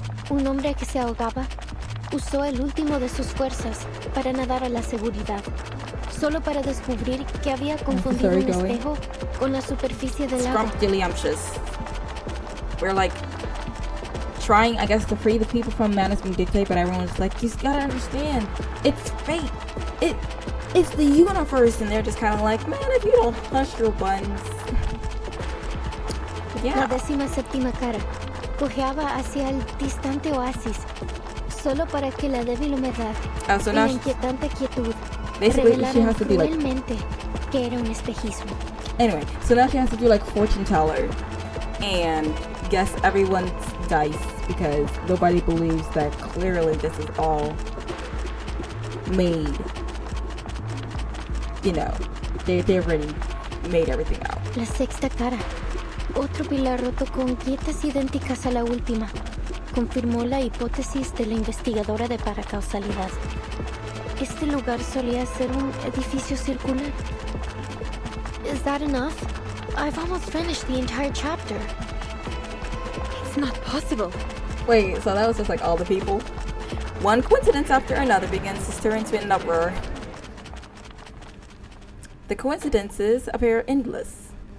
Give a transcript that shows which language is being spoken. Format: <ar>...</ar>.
<es>Un hombre que se ahogaba usó el último de sus fuerzas para nadar a la seguridad, solo para descubrir que había confundido un espejo con la superficie del agua.</es> <en>Scrumptious. We're like trying, I guess, to free the people from madness being dictated, but everyone's like, you gotta understand, it's fate. It's the universe, and they're just kind of like, man, if you don't hush your buns.</en> <es>La 17ª cara cojeaba hacia el distante oasis, solo para que la débil humedad y la inquietante quietud revelaran cruelmente que era un espejismo.</es> <en>Anyway, so now she has to do like fortune teller and guess everyone's dice because nobody believes that clearly this is all made. You know, they already made everything out.</en> <es>La sexta cara Otro pilar roto con grietas idénticas a la última. Confirmó la hipótesis de la investigadora de paracausalidad. Este lugar solía ser un edificio circular.</es> <en>Is that enough? I've almost finished the entire chapter. It's not possible. Wait, so that was just like all the people? One coincidence after another begins to stir into an uproar. The coincidences appear endless.</en>